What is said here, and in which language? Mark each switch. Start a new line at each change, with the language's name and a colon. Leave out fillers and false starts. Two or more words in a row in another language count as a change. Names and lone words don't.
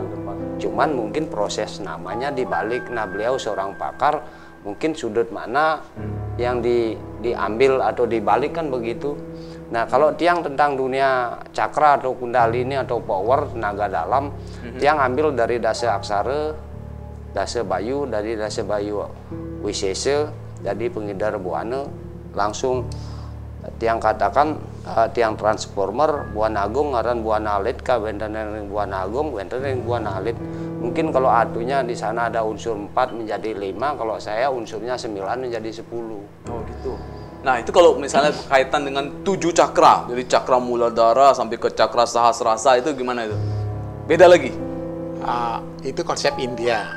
Indonesian: Cuman mungkin proses namanya dibalik. Nah, beliau seorang pakar, mungkin sudut mana yang diambil atau dibalik kan begitu. Nah, kalau tiang tentang dunia cakra atau kundalini atau power, tenaga dalam, tiang ambil dari dasa aksara, dasa bayu, dari dasa bayu wisese, jadi pengedar buana, langsung tiang katakan tiang transformer buana agung ngaran buana alit ka
Balinese: wenten yang buana agung wenten yang buana alit.
Indonesian: Mungkin kalau atunya di sana ada unsur 4 menjadi 5, kalau saya unsurnya 9 menjadi 10. Oh gitu. Nah, itu kalau misalnya kaitan dengan 7 cakra, dari cakra muladhara sampai ke cakra sahasrara, itu gimana itu? Beda lagi? Itu konsep India.